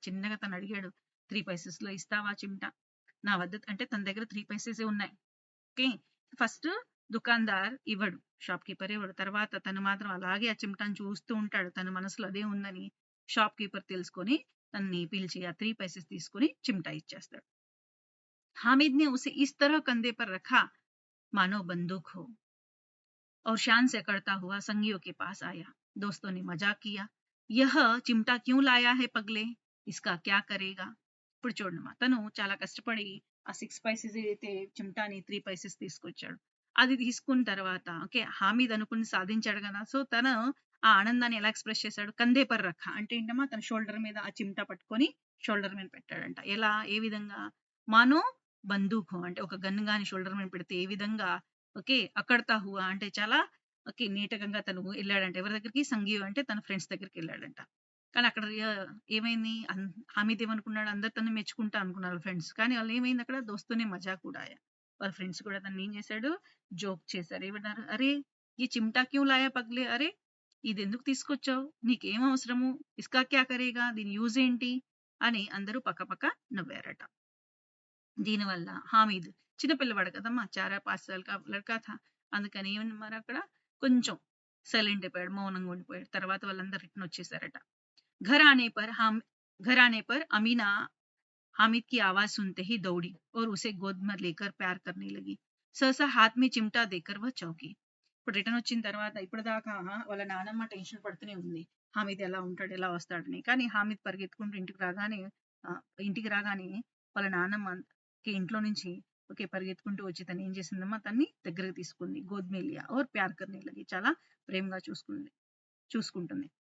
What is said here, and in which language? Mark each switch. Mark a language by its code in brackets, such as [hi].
[te] చిన్నగా తను అడిగాడు, 3 పైసెస్ లో ఇస్తావా చిమ్టా నా వద్ద, అంటే తన దగ్గర 3 పైసెసే ఉన్నాయి. ఓకే, ఫస్ట్ దుకాందార్ ఇవ్వడు, షాప్ కీపర్ ఇవ్వడు. తర్వాత తను మాత్రం అలాగే ఆ చిమ్టాను చూస్తూ ఉంటాడు, తన మనసులో అదే ఉందని షాప్ కీపర్ తెలుసుకొని తనని పిలిచి ఆ 3 పైసెస్ తీసుకొని చిమ్టా ఇచ్చేస్తాడు. [hi] हामिद ने उसे इस तरह कंधे पर रखा मानो बंदूक हो और शान से करता हुआ संगियों के पास आया. दोस्तों ने मजाक किया, यह चिमटा क्यों लाया है पगले, इसका क्या करेगा. [te] ఇప్పుడు చూడమ్మా, తను చాలా కష్టపడి ఆ 6 పైసెస్ అయితే చిమ్టాని 3 పైసెస్ తీసుకొచ్చాడు. అది తీసుకున్న తర్వాత ఓకే, హామీద్ అనుకుని సాధించాడు కదా. సో తను ఆ ఆనందాన్ని ఎలా ఎక్స్ప్రెస్ చేశాడు, [hi] కందే పర్ రఖ [te] అంటే ఏంటమ్మా, తన షోల్డర్ మీద ఆ చిమ్టా పట్టుకొని షోల్డర్ మీద పెట్టాడంట. ఎలా, ఏ విధంగా, [hi] మానో బందూక్ [te] అంటే ఒక గన్ గాని షోల్డర్ మీద పెడితే ఏ విధంగా, ఓకే అక్కడతా హువా అంటే చాలా ఓకే నీటకంగా తను వెళ్ళాడంట. ఎవరి దగ్గరికి, సంఘీవ్ అంటే తన ఫ్రెండ్స్ దగ్గరికి వెళ్ళాడంట. కానీ అక్కడ ఏమైంది, హామీద్ ఏమనుకున్నాడు, అందరు తను మెచ్చుకుంటా అనుకున్నారు ఫ్రెండ్స్. కానీ వాళ్ళు ఏమైంది, అక్కడ దోస్తూనే మజా కూడా వాళ్ళ ఫ్రెండ్స్ కూడా తను ఏం చేశాడు, జోక్ చేశారు. ఏమన్నారు, [hi] అరే ఈ చిమ్టా క్యూ లాయా పగ్లే, [te] అరే ఇది ఎందుకు తీసుకొచ్చావు, నీకేం అవసరము, [hi] ఇస్కా క్యా కరేగా, [te] దీని యూజ్ ఏంటి అని అందరూ పక్క నవ్వారట. దీనివల్ల హామీద్ చిన్నపిల్లవాడు కదమ్మా, [hi] 4-5 साल का लड़का था, [te] అందుకని ఏమన్నారు అక్కడ కొంచెం సైలెంట్ అయిపోయాడు, మౌనంగా ఉండిపోయాడు. తర్వాత వాళ్ళందరూ రిటర్న్ వచ్చేసారట. [hi] घर आने पर घर आने पर अमीना हामिद की आवाज सुनते ही दौड़ी और उसे गोद में लेकर प्यार करने लगी. सहसा हाथ में चिमटा देकर वह चौंकी. [te] ఇప్పుడు రిటర్న్ వచ్చిన తర్వాత ఇప్పటిదాకా వాళ్ళ నానమ్మ టెన్షన్ పడుతూనే ఉంది, హామీద్ ఎలా ఉంటాడు, ఎలా వస్తాడని. కానీ హామీద్ పరిగెత్తుకుంటూ ఇంటికి రాగానే వాళ్ళ నానమ్మకి ఇంట్లో నుంచి ఓకే పరిగెత్తుకుంటూ వచ్చి తను ఏం చేసిందమ్మా, తన్ని దగ్గరకు తీసుకుంది. [hi] గోద్ మే లియా और प्यार करने लगी, [te] చాలా ప్రేమగా చూసుకుంటుంది.